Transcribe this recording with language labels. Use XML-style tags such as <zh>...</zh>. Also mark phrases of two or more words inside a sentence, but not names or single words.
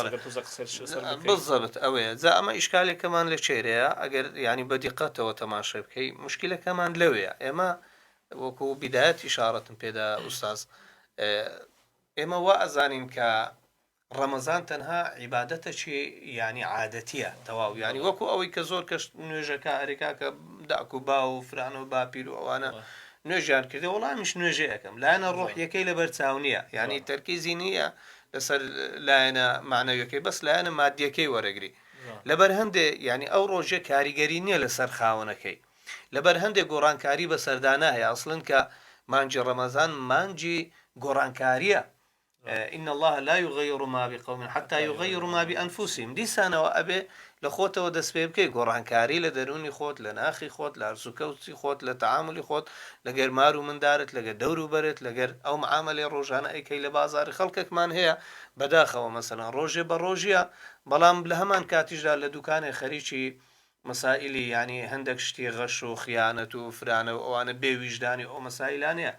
<ckb>بالضبط ئەوەیە جا ئەمە ئیشکالێکەمان لە چێرەیە ئەگەر ینی بەدیقەتەوە تەماشا بکەی مشکلەکەمان لەوەیە ئێمە وەکو بیدایەت ئیشارەتم پێدا ئوستاز ئێمە وا ئەزانین کە ڕەمەزان تەنها عیبادەتەکی ینی عادەتیە تەواو ینی وەکو ئەوەی کە زۆر کەس نوێژەکە ئەرێکا کە داک و با و فران و باپیر و ئەوانە نوێژیان کردێ وەڵامیش نوێژێ یەکەم لایەنە ڕۆحیەکەی لەبەر چاو نییە ینی تەرکیزی نییە لەسەر لایەنە معنەویەکەی بەس لایەنە مادیەکەی وەرەگری لەبەر هەندێ ینی ئەو ڕۆژە کاریگەری نییە لەسەر خاوەنەکەی لەبەر هەندێک گۆڕانکاری بەسەردانا هەیە ئەسڵن کە مانجی ڕەمەزان مانجی گۆڕانکاریە</ckb> <ar>إن الله لا يغير ما بقوم حتى يغيروا ما بأنفسهم</ar> <ckb>دیسانەوە ئەبێ لە خۆتەوە دەست پێ بکەی گۆڕانکاری لە دەرونی خۆت لە ناخی خۆت لە ئەرزوکەوتی خۆت لە تەعاملی خۆت لەگەر مار و مندارت لەگە دەور و بەرت لەگەر ئەو معاملەی ڕۆژانە ئەیکەی لە بازاری خەڵکێکمان هەیە بەداخەوە مەسەلەن ڕۆژێ بە ڕۆژیە بەڵام لە هەمان کاتیشدا لە دوکانێ خەریکی مەسائلی ینی هەندێک شتی غەش و خیانەت و فرانە و ئەوانە بێویژدانی ئەو مەسائلانەیە</ckb>